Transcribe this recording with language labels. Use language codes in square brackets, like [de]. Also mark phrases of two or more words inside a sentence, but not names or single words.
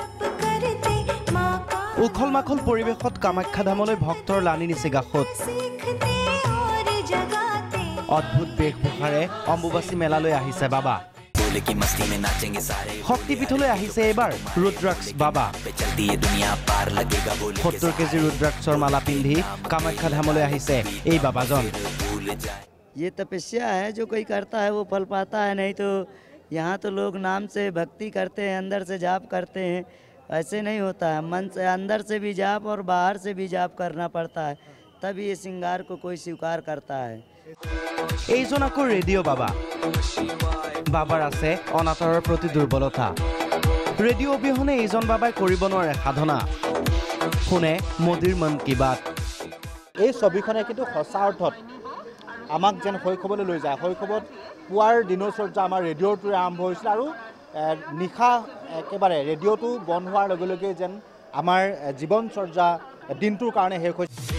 [as] উখল মাখল পৰিৱেশত কামাখ্যা ধামলৈ ভক্তৰ লানি নিছে গাখত অদ্ভুত বেশভূষাৰে অম্বুবাচী মেলালৈ আহিছে বাবা শক্তিপীঠলৈ আহিছে এবাৰ ৰুদ্ৰাক্ষ বাবা 70 কেজি ৰুদ্ৰাক্ষৰ মালা পিন্ধি কামাখ্যা ধামলৈ আহিছে এই বাবাজন [hi] ये तपस्या है जो कोई करता है वो फल पाता है नहीं तो यहाँ तो लोग नाम से भक्ति करते हैं अंदर से जाप करते हैं ऐसे नहीं होता है मन से अंदर से भी जाप और बाहर से भी जाप करना पड़ता है तभी ये श्रृंगार को कोई स्वीकार करता है [as] এইজন আকৌ ৰেডিঅ' বাবা বাবাৰ আছে অনাতাৰৰ প্ৰতি দুৰ্বলতা ৰেডিঅ' অবিহনে এইজন বাবাই কৰিব নোৱাৰে সাধনা শুনে মোদীৰ মন কি বাত এই ছবিখনে কিন্তু সঁচা অৰ্থত আমাক যেন শৈশৱলৈ লৈ যায় শৈশৱত পুৱাৰ দিনচৰ্যা আমাৰ ৰেডিঅ'টোৰে আৰম্ভ হৈছিল আৰু নিশা একেবাৰে ৰেডিঅ'টো বন্ধ হোৱাৰ লগে লগে যেন আমাৰ জীৱনচৰ্যা দিনটোৰ কাৰণে শেষ হৈছে